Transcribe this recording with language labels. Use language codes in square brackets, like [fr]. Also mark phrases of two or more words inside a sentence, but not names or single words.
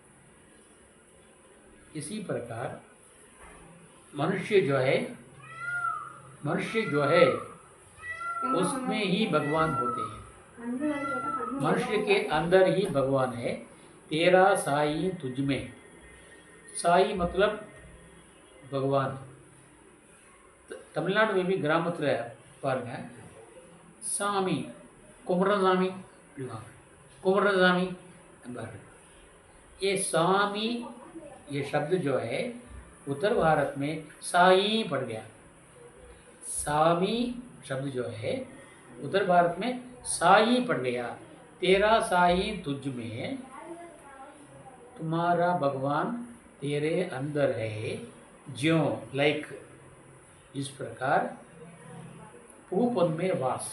[hi] इसी प्रकार मनुष्य जो है उसमें ही भगवान होते हैं. मनुष्य के अंदर ही भगवान है. तेरा साई तुझ में. साई मतलब भगवान. तमिलनाडु में भी [ta] ग्रामத்தில் பாருங்க, சாமி குமரசாமி என்பார்கள். [hi] ये सामी ये शब्द जो है उत्तर भारत में साई पड़ गया. सामी शब्द जो है उत्तर भारत में साई पड़ गया. तेरा साई तुझ में, तुम्हारा भगवान तेरे अंदर है, ज्यों लाइक इस प्रकार पूपन में वास।